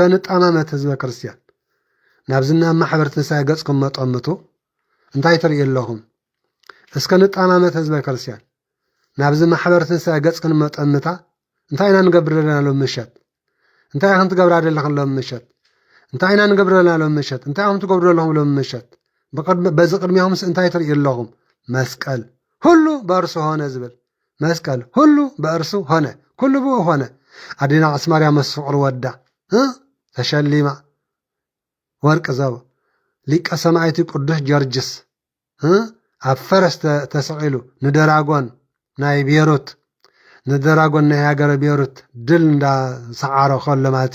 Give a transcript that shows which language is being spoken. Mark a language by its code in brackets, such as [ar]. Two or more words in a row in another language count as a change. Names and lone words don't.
[ti] ንጣማመት ህዝበ ክርስቲያን ናብዝና ማሕበር ትንሣኤ ገጽኩም መጠምቱ እንታይ ትርኢ ኣለኹም እስከ ንጣማመት ህዝበ ክርስቲያን ናብዚ ማሕበር ትንሣኤ ገጽክን መጠምታ እንታይ ኢና ንገብርለና ሎም ምሸት እንታይ ኢኹም ትገብራ ዘለኹም ሎም ምሸት እንታይ ኢና ንገብርለና ሎም ምሸት እንታይ ኢኹም ትገብሩ ዘለኹም ሎም ምሸት በዚ ቅድሚኹምስ እንታይ ትርኢ ኣለኹም መስቀል [am] ሁሉ በእርሱ ሆነ [ti] ዝብል መስቀል [am] ሁሉ በእርሱ ሆነ [ti] ኩሉ ብኡ ሆነ ኣዴና ቅድስት ማርያም ምስ ፍቕሪ ወዳ ተሸሊማ ወርቂ ዘቦ ሊቀ ሰማዕቲ ቅዱስ ጀርጅስ ኣብ ፈረስ ተሰቂሉ ንደራጎን ናይ ቤሩት ንደራጎን ናይ ሃገረ ቤሩት ድል እንዳሰዓሮ ከሎ ማለት